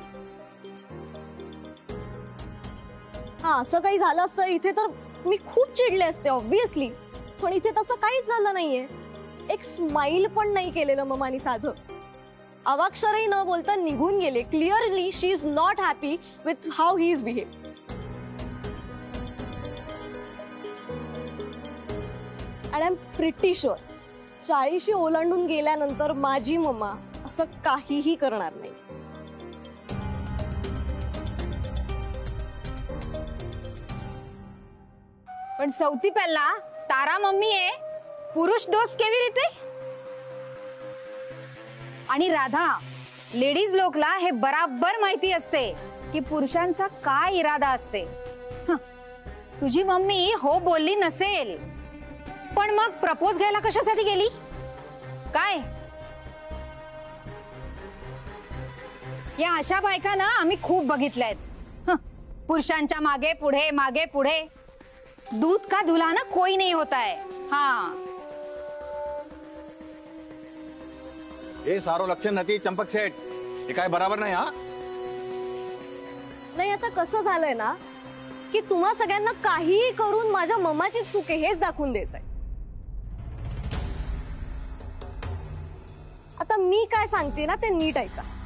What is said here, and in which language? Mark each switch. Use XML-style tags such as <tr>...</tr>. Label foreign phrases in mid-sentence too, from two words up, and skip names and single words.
<mr>हा, असं काही झालं असतं इथे तर मी खूप चिडले असते ऑब्व्हियसली, पण इथे तसं काहीच झालं नाहीये. एक स्माइल पण नाही केलेलं मम्मानी साधं. अवाक्षरही न बोलता निघून गेले.</mr> <en>clearly she is not happy with how he is behave.</en> <mr>आणि</mr> <en>I am pretty sure</en> <mr>40 ओलांडून गेल्यानंतर माझी मम्मा असं काहीही करणार नाही.</mr> <gu>પણ સૌથી પહેલા તારા મમ્મીએ પુરુષ દોસ્ત કેવી રીતે?</gu> <mr>आणि राधा, लेडीज लोकला हे बराबर माहिती असते की पुरुषांचा काय इरादा असते. तुझी मम्मी हो बोलली नसेल, पण मग प्रपोज घ्यायला कशासाठी गेली? काय या अशा बायका ना आम्ही खूप बघितल्यात. पुरुषांच्या मागे पुढे</mr> <hi>दूध का दुल्हन कोई नहीं होता है. हाँ,</hi> <mr>हे सारो लक्षण नाही चंपक सेठ, हे काय बरोबर नाही. हा नाही, आता कसं झालंय ना की तुम्हा सगळ्यांना काहीही करून माझ्या मम्माची चूक आहे हेच दाखवून द्यायचंय. आता मी काय सांगते ना ते नीट ऐका.</mr>